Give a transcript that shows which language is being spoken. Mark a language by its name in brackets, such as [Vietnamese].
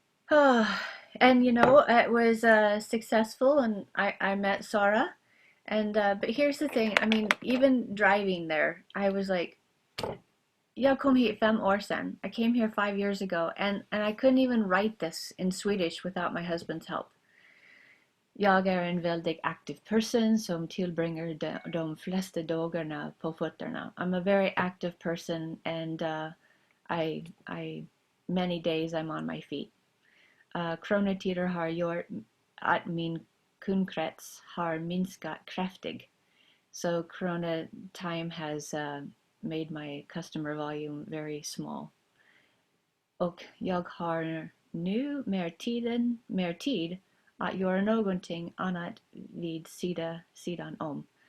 [English] And it was successful, and I met Sarah. And but here's the thing. I mean, even driving there, I was like, [Swedish] "Jag kom hit 5 år sedan. [English] I came here 5 years ago, and I couldn't even write this in Swedish without my husband's help. [Swedish] Jag är en väldigt aktiv person som tillbringar de flesta dagarna på fötterna. [English] I'm a very active person, and I many days I'm on my feet. [Swedish] Coronatider har gjort att min kundkrets har minskat kraftigt. [English] So Corona time has made my customer volume very small. [Swedish] Och jag har nu mer tid att göra någonting annat vid sidan om.